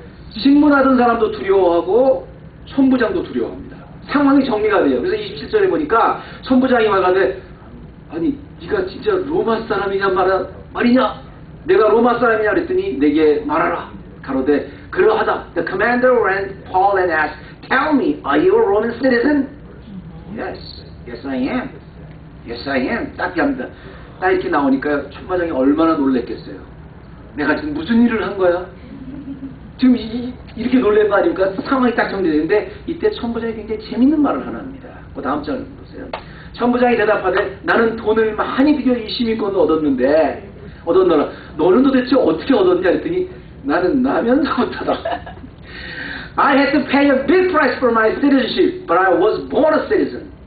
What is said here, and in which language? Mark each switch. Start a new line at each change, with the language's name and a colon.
Korean: 신문하던 사람도 두려워하고 천부장도 두려워합니다. 상황이 정리가 돼요. 그래서 27절에 보니까 천부장이 말하되 아니 네가 진짜 로마 사람이냐 말이냐, 내가 로마 사람이냐 그랬더니 내게 말하라. 가로되 그러하다.
English: The commander ran Paul and asked, Tell me, are you a Roman citizen? Yes, yes I am. Yes I am.
Korean: 딱 합니다. 딱 이렇게 나오니까 천부장이 얼마나 놀랬겠어요. 내가 지금 무슨 일을 한 거야? 지금 이렇게 놀란 거 아닙니까? 상황이 딱 정리되는데 이때 천부장이 굉장히 재밌는 말을 하나 합니다. 그 다음 장 보세요. 천부장이 대답하되 나는 돈을 많이 빌려 이 시민권을 얻었는데 얻었노라. 너는 도대체 어떻게 얻었냐 했더니 나는 나면서부터다.
English: I had to pay a big price for my citizenship, but I was born a citizen.